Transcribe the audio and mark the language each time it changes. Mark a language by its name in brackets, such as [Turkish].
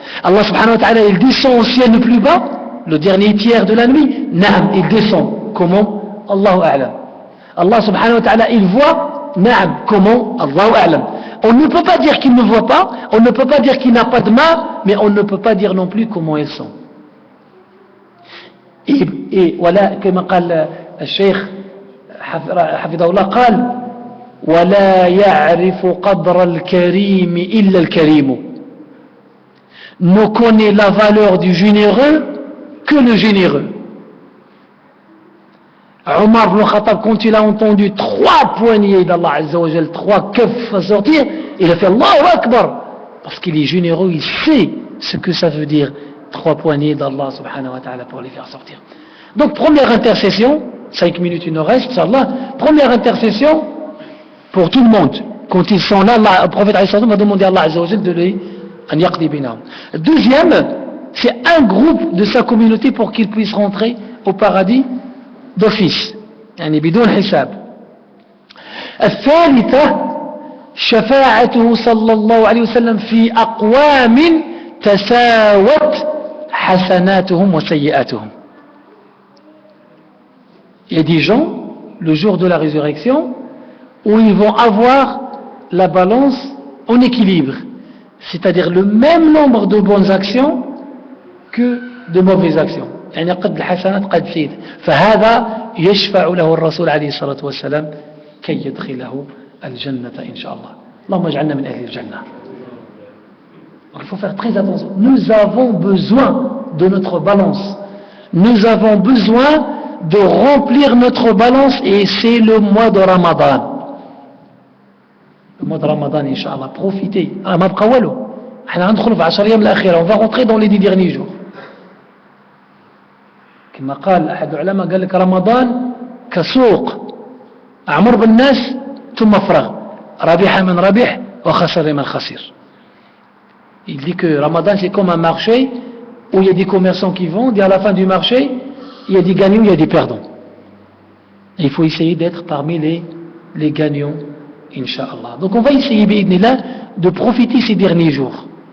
[French] Allah subhanahu wa ta'ala, il descend au ciel le plus bas, le dernier tiers de la nuit. Naam, il descend. Comment? Allahu A'lam. Allah subhanahu wa ta'ala, il voit. Naam, comment? Allahu A'lam. On ne peut pas dire qu'il ne voit pas, on ne peut pas dire qu'il n'a pas de mains, mais on ne peut pas dire non plus comment elles sont. Et voilà, comme [Arabic] قال الشيخ حفظه الله قال ولا يعرف قدر الكريم إلا الكريم. [French] Ne connaît la valeur du généreux que le généreux. Omar ibn Khattab, quand il a entendu 3 poignées d'Allah Azza wa Jal, 3 keufs sortir, il a fait Allahu Akbar, parce qu'il est généreux, il sait ce que ça veut dire 3 poignées d'Allah subhanahu wa ta'ala pour les faire sortir. Donc première intercession, 5 minutes il nous reste, Inch'Allah, première intercession pour tout le monde. Quand ils sont là, le prophète va demander à Allah Azza wa Jal de les [Arabic] an yaqdi binahum. [French] Deuxième, c'est un groupe de sa communauté pour qu'ils puissent rentrer au paradis d'office, [Arabic] يعني بدون حساب. الثالثة شفاعته صلى الله عليه وسلم في أقوام تساوت حسناتهم وسيئاتهم. [French] Il y a des gens, le jour de la résurrection, où ils vont avoir la balance en équilibre, c'est-à-dire le même nombre de bonnes actions que de mauvaises actions. [Arabic] يعني قد الحسنات قد سيد فهذا يشفع له الرسول عليه الصلاة والسلام كي يدخله الجنة إن شاء الله. اللهم اجعلنا من أهل الجنة. [French] Il faut faire très attention. Nous avons besoin de notre balance. Nous avons besoin de remplir notre balance et c'est le mois de Ramadan. Le mois de Ramadan, Inch'Allah, profitez. On va rentrer dans les 10 derniers jours. [Arabic] كما قال أحد العلماء قال لك رمضان كسوق أعمر بالناس ثم فرغ ربح من ربح وخسر من خسر. [French] Il dit que Ramadan c'est comme un marché où il y a des commerçants qui vendent et à la fin du marché il y a des gagnants, il y a des perdants. Et il faut essayer d'être parmi les gagnants, Inch'Allah. Donc on va essayer de profiter ces derniers jours.